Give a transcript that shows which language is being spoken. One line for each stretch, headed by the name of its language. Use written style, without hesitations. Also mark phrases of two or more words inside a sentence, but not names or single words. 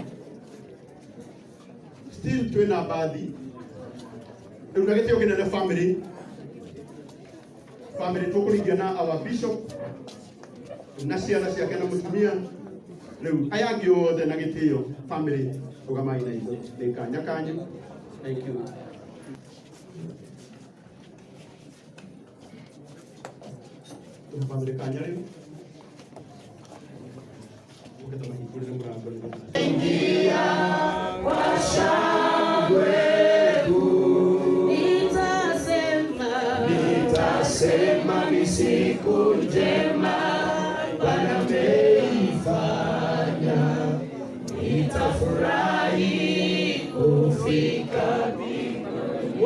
Kikuyu: Still twĩna bathi rĩu na gĩtĩo kĩnene family tũkũringana
English: our bishop
Kikuyu: na ciana ciake na mũtumia. Rĩu aya angĩ othe na gĩtĩo family rũgamai na ithuĩ ndĩ kanya kanyu.
English: Thank you.
Kikuyu: Family kanya rĩu
Swahili: ingia kwa shangwe nitasema ni siku njema Bwana ameifanya, nitafurahi kufika mbinguni.